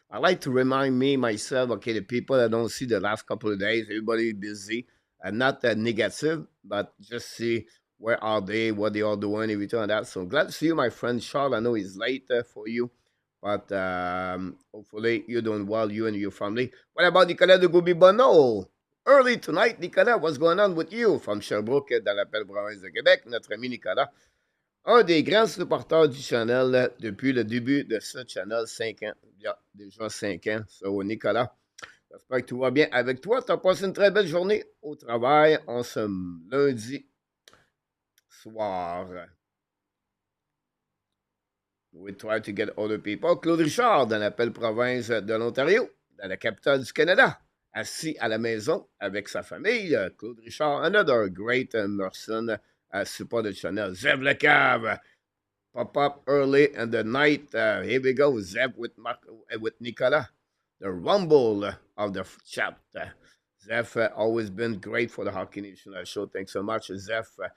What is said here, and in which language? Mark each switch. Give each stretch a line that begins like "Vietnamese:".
English: I like to remind me, myself, okay, the people that don't see the last couple of days, everybody busy, and not that negative, but just see where are they, what they are doing, everything like that. So glad to see you, my friend Charles. I know it's late for you, but hopefully you're doing well, you and your family. What about Nicolas de Goubi-Bonneau? Early tonight, Nicolas, what's going on with you? From
French: Sherbrooke, dans la belle province de Québec, notre ami Nicolas. Un des grands supporters du channel depuis le début de ce channel, 5 ans. Il y a déjà 5 ans. So, Nicolas, j'espère que tout va bien avec toi. Tu as passé une très belle journée au travail en ce lundi soir.
English: We try to get other people.
French: Claude Richard, dans la belle province de l'Ontario, dans la capitale du Canada, assis à la maison avec sa famille.
English: Claude Richard, another great person, support the channel. Zev Le Cave, pop up early in the night. Here we go, Zev with Nicolas. The rumble of the chat. Zeph always been great for the Hockey Nation show. Thanks so much, Zeph.